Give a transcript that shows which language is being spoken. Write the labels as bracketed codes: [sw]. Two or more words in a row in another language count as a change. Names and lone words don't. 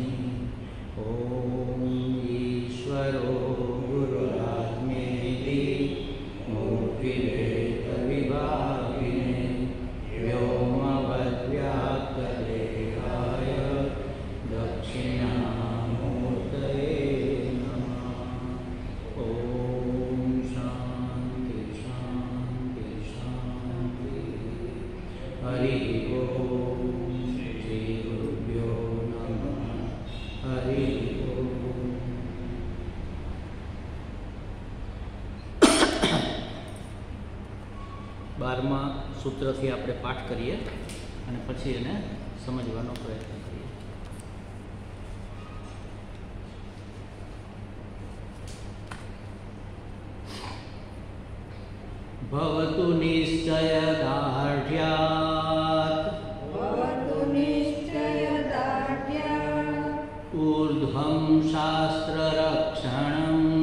[sa] ॐ ईश्वरो गुरुरात्मेति मूर्तिभेदविभागिने व्योमवद्व्याप्तदेहाय दक्षिणामूर्तये नमः। ॐ शान्ति शान्ति शान्ति। हरि ओम श्री गुरुभ्यो नमः। हरि ओम। [gu] 12મા સૂત્રથી આપણે પાઠ કરીએ અને પછી એને સમજવાનો પ્રયત્ન કરીએ. [sa] भवतु निश्चयदार्ढ्यात् ऊर्ध्वं शास्त्ररक्षणम्